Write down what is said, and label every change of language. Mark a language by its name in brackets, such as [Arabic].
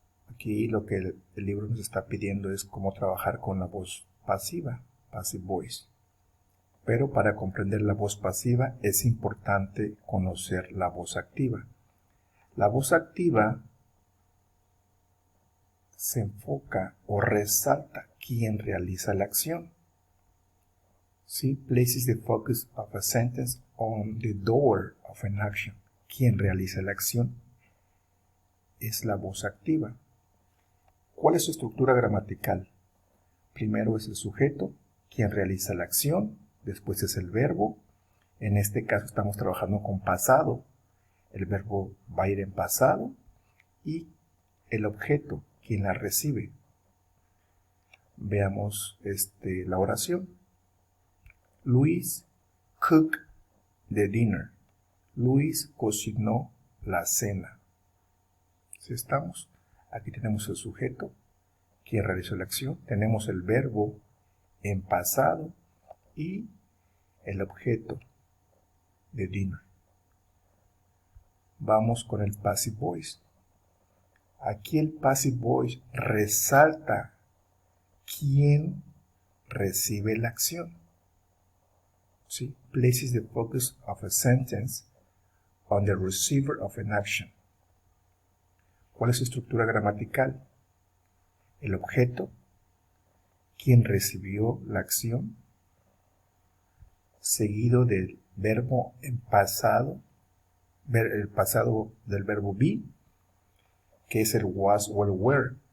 [Spanish] Aquí lo que el libro nos está pidiendo es cómo trabajar con la voz pasiva, Passive Voice. Pero para comprender la voz pasiva es importante conocer la voz activa. La voz activa se enfoca o resalta quién realiza la acción. ¿Sí? [English] Places the focus of a sentence on the doer of an action. [Spanish] Quien realiza la acción es la voz activa. ¿Cuál es su estructura gramatical? Primero es el sujeto, quien realiza la acción, después es el verbo. En este caso estamos trabajando con pasado. El verbo va a ir en pasado y el objeto, quien la recibe. Veamos la oración. Luis [English] cooked the dinner. [Spanish] Luis cocinó la cena. ¿Sí estamos? Aquí tenemos el sujeto, quien realizó la acción. Tenemos el verbo en pasado y el objeto de dinner. Vamos con el passive voice. Aquí el passive voice resalta quién recibe la acción. ¿Sí? [English] Places the focus of a sentence on the receiver of an action. [Spanish] ¿Cuál es su estructura gramatical? El objeto, quien recibió la acción, seguido del verbo en pasado, el pasado del verbo be, que es el was o el were.